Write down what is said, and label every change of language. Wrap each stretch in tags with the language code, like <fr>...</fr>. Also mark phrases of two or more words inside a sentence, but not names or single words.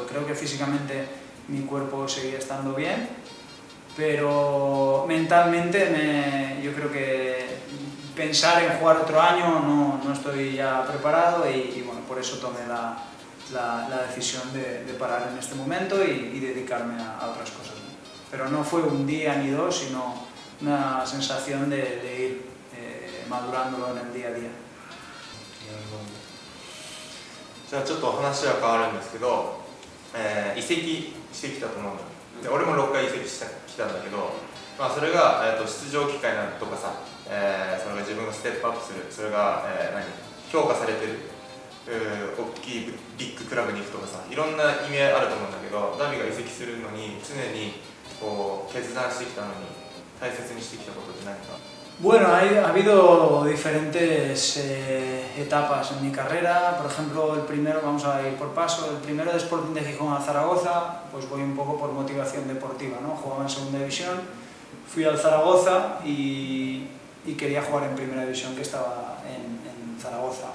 <es>Creo que físicamente mi cuerpo seguía estando bien, pero mentalmente yo creo que pensar en jugar otro año no estoy ya preparado y bueno, por eso tomé la decisión de parar en este momento y dedicarme a otras cosas, ¿no? Pero no fue un día ni dos, sino una sensación de ir madurándolo en el día a día.</es> <ja>じゃあちょっと話は変わるんですけど、移籍してきたと思うので、俺も6回移籍してきたんだけど、まあ、それが、出場機会なんとかさ、それが自分がステップアップする、それが、評価されてる、大きいビッグクラブに行くとかさ、いろんな意味合いあると思うんだけど、ダビが移籍するのに常にこう決断してきたのに大切にしてきたことって何か。</ja> <es>Bueno, ha habido diferentes etapas en mi carrera. Por ejemplo, el primero, vamos a ir por paso, el primero de Sporting de Gijón a Zaragoza, pues voy un poco por motivación deportiva, ¿no? Jugaba en segunda división, fui al Zaragoza y quería jugar en primera división, que estaba en Zaragoza.</es>